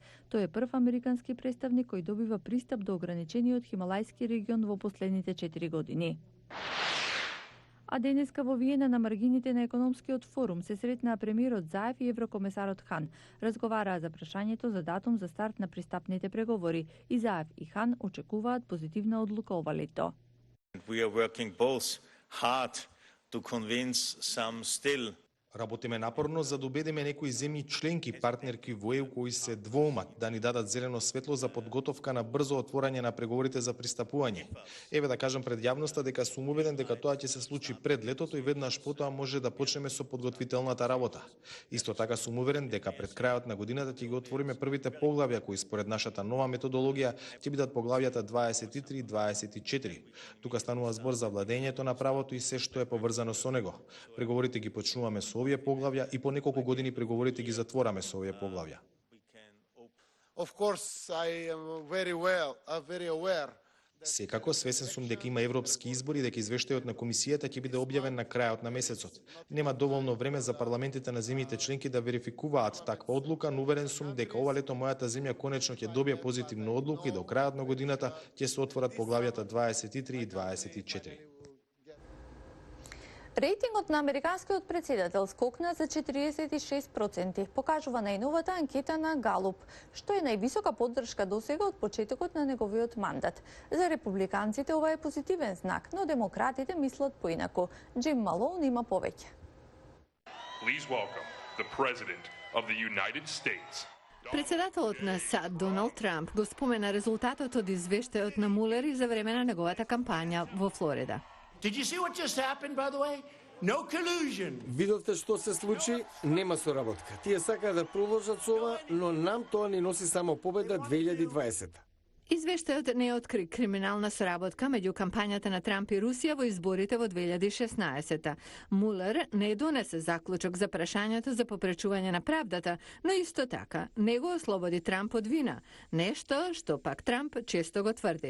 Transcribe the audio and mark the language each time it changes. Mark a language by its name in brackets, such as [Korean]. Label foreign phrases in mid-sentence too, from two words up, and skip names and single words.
[Macedonian] Тој е прв американски представник кој добива пристап до ограничениот Хималајски регион во последните 4 години. А денеска во Виена на маргините на економскиот форум се сретнаа премиерот Заев и еврокомесарот Хан. Разговараа за прашањето за датум за старт на пристапните преговори и Заев и Хан очекуваат позитивна одлука ова лето. [English] We are working both hard to convince some still [Macedonian] Работиме напорно за да убедиме некои земји членки партнерки во ЕУ кои се двоумат да ни дадат зелено светло за подготовка на брзо отворање на преговорите за пристапување. Еве да кажам пред јавноста дека сум уведен дека тоа ќе се случи пред летото и веднаш потоа може да почнеме со подготвителната работа. Исто така сум уверен дека пред крајот на годината ќе ги отвориме првите поглавја кои според нашата нова методологија ќе бидат поглавјата 23 и 24. Тука станува збор за владењето на правото и се што е поврзано со него. Преговорите ги почнуваме со овие поглавја и по неколку години преговорите ги затвораме со овие поглавја. [English] Of course, I am very aware. [Macedonian] Секако свесен сум дека има европски избори и дека извештајот на комисијата ќе биде објавен на крајот на месецот. Нема доволно време за парламентите на земјите членки да верификуваат таква одлука, но уверен сум дека ова лето мојата земја конечно ќе добие позитивна одлука и до крајот на годината ќе се отворат поглавјата 23 и 24. Рейтингот на американскиот претседател скокна за 46%, покажува најновата анкета на Галуп, што е највисока поддршка досега од почетокот на неговиот мандат. За републиканците ова е позитивен знак, но демократите мислат поинаку. Джим Малоун има повеќе. [English] Please welcome the President of the United States. [Macedonian] Председателот на САД Доналд Трамп го спомена резултатот од извештајот на Мулер и за време на неговата кампања во Флорида. [English] Did you see what just happened, by the way? No collusion. [Macedonian] Видовте што се случи? Нема соработка. Тие сакаат да продолжат со ова, но нам тоа ни носи само победа 2020. Извештајот не откри криминална соработка меѓу кампањата на Трамп и Русија во изборите во 2016. Мулер не донесе заклучок за прашањето за попречување на правдата, но исто така не го ослободи Трамп од вина, нешто што пак Трамп често го тврди.